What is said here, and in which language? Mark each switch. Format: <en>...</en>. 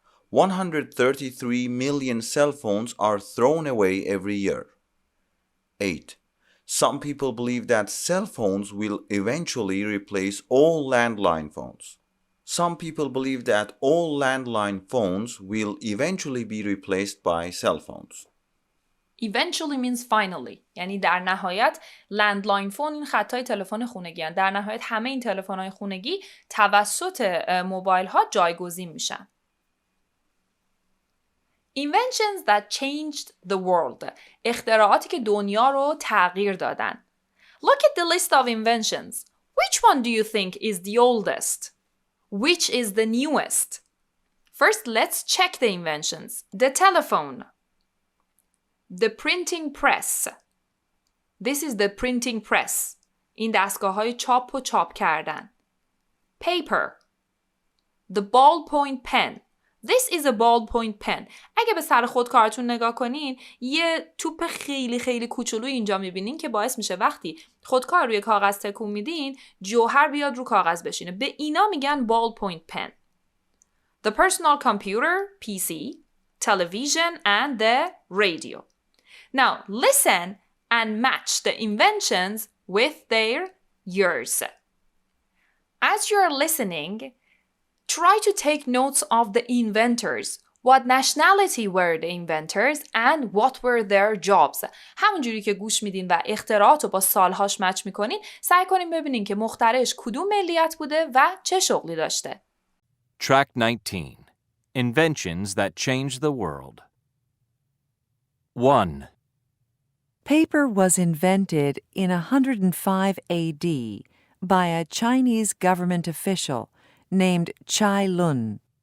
<en>133 million cell phones are thrown away every year. 8. Some people believe that cell phones will eventually replace all landline phones. Some people believe that all landline phones will eventually be replaced by cell phones. Eventually means finally.</en> <fa>یعنی در نهایت لندلاین فون این خطای تلفن خونگی هستند. در نهایت همه این تلفن‌های خونگی توسط موبایل ها جایگزین میشن.</fa> <en>Inventions that changed the world.</en> <fa>اختراعاتی که دنیا رو تغییر دادن.</fa> <en>Look at the list of inventions. Which one do you think is the oldest? Which is the newest? First, let's check the inventions. The telephone. The printing press. This is the printing press.</en> <fa>این دستگاه‌های چاپ و چاپ کردن.</fa> <en>Paper. The ballpoint pen. This is a ballpoint pen.</en> <fa>اگه به سر خودکارتون نگاه کنین یه توپ خیلی خیلی کوچولو اینجا میبینین که باعث میشه وقتی خودکار روی کاغذ تکون میدین جوهر بیاد رو کاغذ بشینه. به اینا میگن ballpoint pen.</fa> <en>The personal computer, PC, television and the radio. Now listen and match the inventions with their years. As you're listening, try to take notes of the inventors. What nationality were the inventors and what were their jobs.</en> <fa>همونجوری که گوش میدین و اختراعات رو با سالهاش مچ میکنین سعی کنین ببینین که مخترعش کدوم ملیت بوده و چه شغلی داشته.</fa> <en>Track 19. Inventions that changed the world. 1. Paper was invented in 105 AD by a Chinese government official named Chai Lun.</en>